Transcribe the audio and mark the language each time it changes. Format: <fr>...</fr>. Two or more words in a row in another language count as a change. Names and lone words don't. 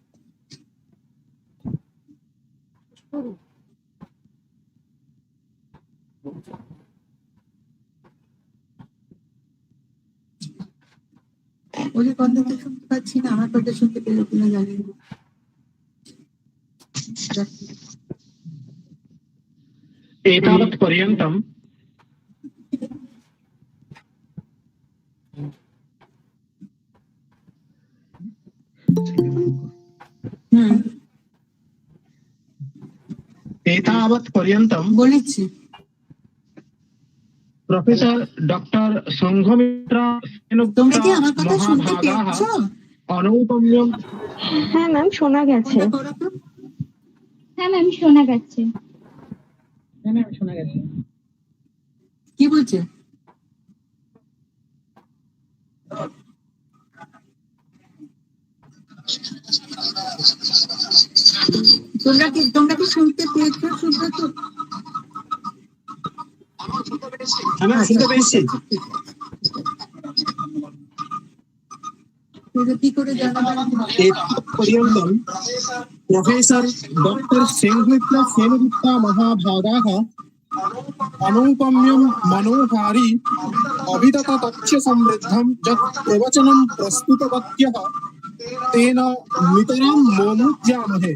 <bn>ওদের কথা তো শুনতে পাচ্ছি না, আমার কথা শুনতে পেলো কিনা জানি না।</bn> <sa>एतावत् पर्यन्तं</sa> <bn>বলেছি</bn> <sa>प्रोफेसर डॉक्टर संघमित्रा</sa> <bn>তোমরা কি</bn> <sa>सेनुक्ता</sa> <bn>আমার কথা শুনতে</bn> <sa>महाभागाः</sa> <bn>পেয়েছ?</bn> <sa>अनौपम्यं।</sa> <bn>হ্যাঁ ম্যাম, শোনা গেছে। হ্যাঁ ম্যাম, শোনা যাচ্ছে। কি বলছে? তোমরা কি শুনতে পেয়েছো? সুব্রত, শুনতে পেয়েছি। কি করে জানাবেন?</bn> <sa>पर्यन्तं प्रोफेसर डॉक्टर संघमित्रा सेनुक्ता महाभागाः अनौपम्यं मनोहारी अभितत तथ्य समृद्धं यत् प्रवचनं प्रस्तुतवत्यः तेन नितरां मोमुज्यामहे।</sa>